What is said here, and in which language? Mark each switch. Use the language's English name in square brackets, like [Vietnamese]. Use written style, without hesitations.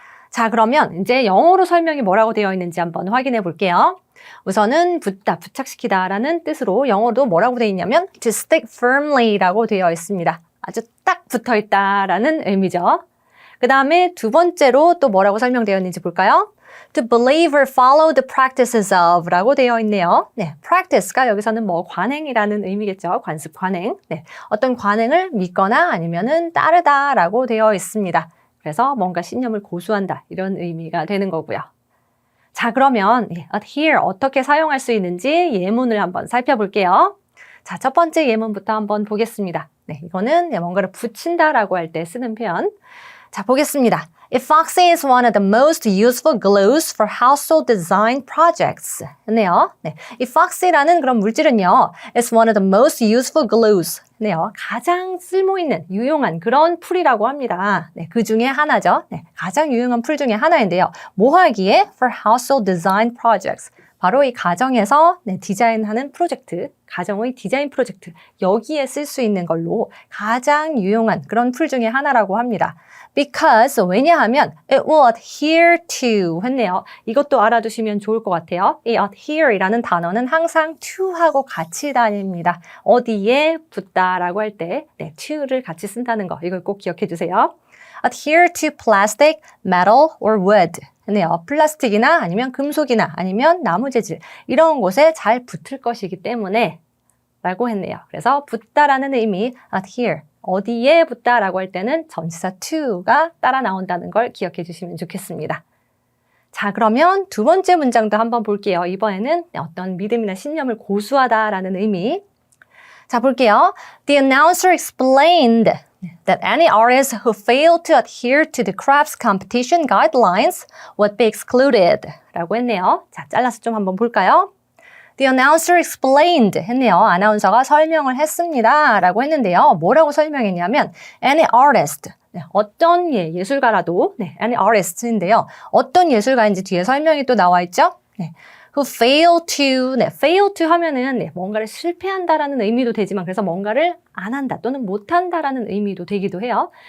[Korean] 자, 그러면 이제 영어로 설명이 뭐라고 되어 있는지 한번 확인해 볼게요. 우선은 붙다, 부착시키다 라는 뜻으로 영어로 뭐라고 되어 있냐면 [English] to stick firmly [Korean] 라고 되어 있습니다. 아주 딱 붙어 있다 라는 의미죠. 그 다음에 두 번째로 또 뭐라고 설명되어 있는지 볼까요? [English] To believe or follow the practices of [Korean] 라고 되어 있네요. 네, practice가 여기서는 관행이라는 의미겠죠. 관습, 관행. 네, 어떤 관행을 믿거나 아니면은 따르다 라고 되어 있습니다. 그래서 뭔가 신념을 고수한다 이런 의미가 되는 거고요. 자, 그러면 adhere 어떻게 사용할 수 있는지 예문을 한번 살펴볼게요. 자, 첫 번째 예문부터 한번 보겠습니다. 네, 이거는 뭔가를 붙인다라고 할 때 쓰는 표현. 자, 보겠습니다. [English] Epoxy is one of the most useful glues for household design projects. [Korean] 네요. 네, epoxy라는 그런 물질은요, [English] is one of the most useful glues. [Korean] 네요. 가장 쓸모있는, 유용한 그런 풀이라고 합니다. 네, 그 중에 하나죠. 네, 가장 유용한 풀 중에 하나인데요. 뭐 하기에? [English] For household design projects. [Korean] 바로 이 가정에서 디자인하는 프로젝트, 가정의 디자인 프로젝트, 여기에 쓸 수 있는 걸로 가장 유용한 그런 풀 중에 하나라고 합니다. [English] Because, [Korean] 왜냐하면 [English] it will adhere to [Korean] 했네요. 이것도 알아두시면 좋을 것 같아요. 이 adhere이라는 단어는 항상 to하고 같이 다닙니다. 어디에 붙다라고 할 때 to를 같이 쓴다는 거, 이걸 꼭 기억해 주세요. [English] Adhere to plastic, metal, or wood. [Korean] 네요. 플라스틱이나 아니면 금속이나 아니면 나무 재질 이런 곳에 잘 붙을 것이기 때문에 라고 했네요. 그래서 붙다라는 의미 adhere, 어디에 붙다라고 할 때는 전치사 to가 따라 나온다는 걸 기억해 주시면 좋겠습니다. 자, 그러면 두 번째 문장도 한번 볼게요. 이번에는 어떤 믿음이나 신념을 고수하다라는 의미. 자, 볼게요. [English] The announcer explained that any artists who failed to adhere to the crafts competition guidelines would be excluded [Korean] 라고 했네요. 자, 잘라서 좀 한번 볼까요? [English] The announcer explained [Korean] 했네요. 아나운서가 설명을 했습니다 라고 했는데요. 뭐라고 설명했냐면 any artist, 어떤 예술가라도 any artist인데요. 어떤 예술가인지 뒤에 설명이 또 나와 있죠? [English] who fail to, fail to [Korean] 하면은 뭔가를 실패한다라는 의미도 되지만 그래서 뭔가를 안 한다 또는 못 한다라는 의미도 되기도 해요.